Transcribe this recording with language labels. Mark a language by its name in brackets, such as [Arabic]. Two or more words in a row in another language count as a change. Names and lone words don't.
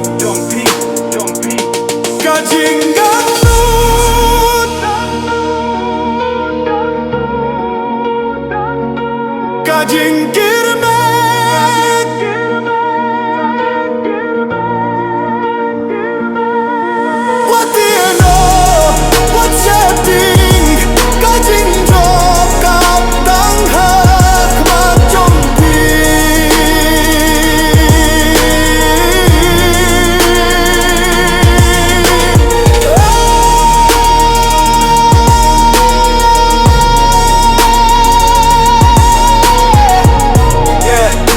[Khasi] Kajingangnud kajingkirmen. [English] What do you know? What's your thing? [Khasi] Kajingjob kaptang hakamat jongpi. [English] Yeah.